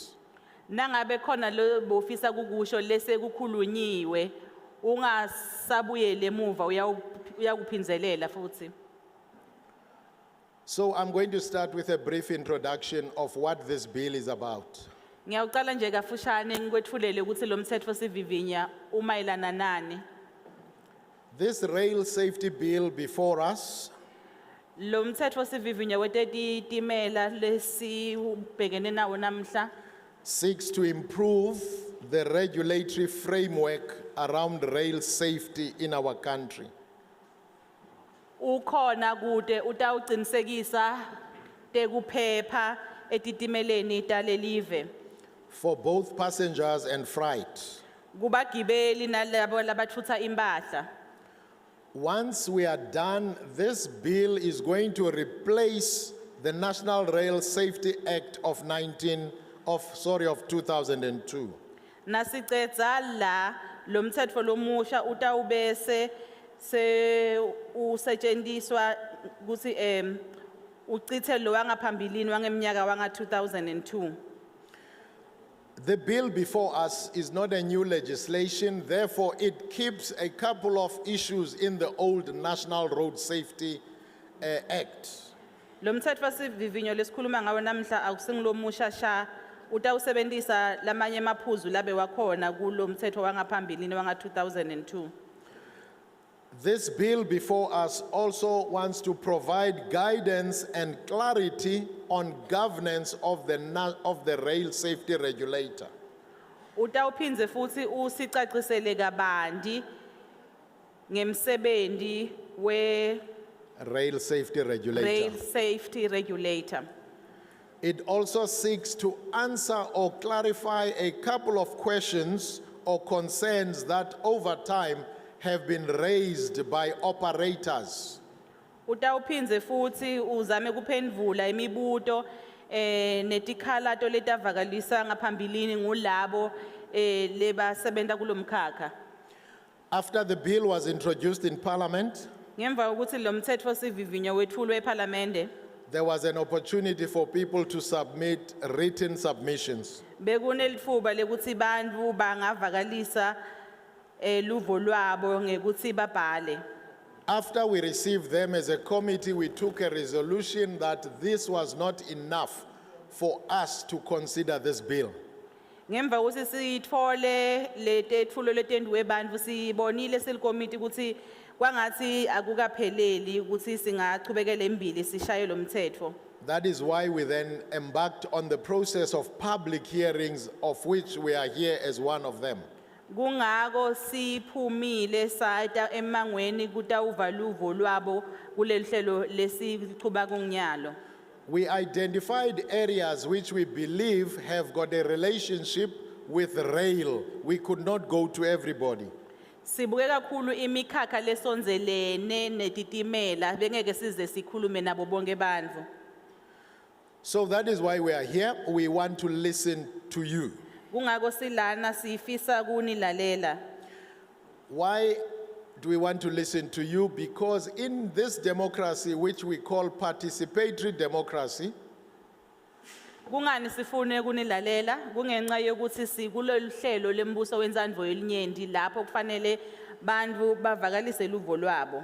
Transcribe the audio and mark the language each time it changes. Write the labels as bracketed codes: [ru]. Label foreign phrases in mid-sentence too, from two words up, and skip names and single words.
[ss] Nangabe khona lo bofisa kukusho lese kukhulunyiwe ungasabuyele emuva uyakuphinzelela futhi. [en] So I'm going to start with a brief introduction of what this bill is about. [ss] Ngiyawuqala nje kafushane ngikwethulele ukuthi lo mthetho sivivinya umayelana nani. [en] This rail safety bill before us [ss] Lo mthetho sivivinya wetetitimela lesibhekene nawo namhla [en] seeks to improve the regulatory framework around rail safety in our country. [ss] ukhona kude utawuqinisekisa tekuphepha etitimeleni talelive. [en] for both passengers and freight. [ss] Kubagibeli nalabo labathutha impahla. [en] Once we are done, this bill is going to replace the National Rail Safety Act of 2002. [ss] Nasicedza la lo mtsetfo lomusha utawubese se usetshenziswa kuthi uchithe lo wangaphambilini wangemnyaka wanga 2002. [en] The bill before us is not a new legislation, therefore it keeps a couple of issues in the old National Road Safety Act. [ss] Lo mtsetfo sivivinyo lesikhuluma ngawo namhla akusingilomusha sha utawusebenzisa lamanye maphuzu labe wakhona kulo mtsetfo wangaphambilini wanga 2002. [en] This bill before us also wants to provide guidance and clarity on governance of the Rail Safety Regulator. [ss] Utawuphindze futhi usicacisele kabanti ngemsebenzi we Rail Safety Regulator. Rail Safety Regulator. [en] It also seeks to answer or clarify a couple of questions or concerns that over time have been raised by operators. [ss] Utawuphindze futhi uzame kuphendvula imibuto netikhalato letavakalisa ngaphambilini ngulabo lebasebenta kulomkhakha. [en] After the bill was introduced in Parliament, [ss] Ngemva kokuthi lo mtsetfo sivivinyo wethulwe eParliamente, [en] there was an opportunity for people to submit written submissions. [ss] bekunelitfuba lekuthi bantfu bangavakalisa luvo lwabo ngekuthi babhale. [en] After we received them as a committee, we took a resolution that this was not enough for us to consider this bill. [ss] Ngemva kokuthi sithole letetfulo letendwe bantfu sibonile silikomiti ukuthi kwangathi akukapheleli ukuthi singachubekela embili sishaye lo mtsetfo. [en] That is why we then embarked on the process of public hearings, of which we are here as one of them. [ss] Kungako siphumile sayita emangweni kutawuva luvo lwabo kuleli hlelo lesichuba kunyalo. [en] We identified areas which we believe have got a relationship with rail. We could not go to everybody. [ss] Sibuke kakhulu imikhakha lesonzelene netitimela bengeke size sikhulume nabo bonke bantfu. [en] So that is why we are here. We want to listen to you. [ss] Kungako silana sifisa kunilalela. [en] Why do we want to listen to you? Because in this democracy, which we call participatory democracy, [ss] Kungani sifune kunilalela kungenxa yokuthi sikulolu hlelo lembuso wenzandvo yelinyenti lapho kufanele bantfu bavakalise luvo lwabo.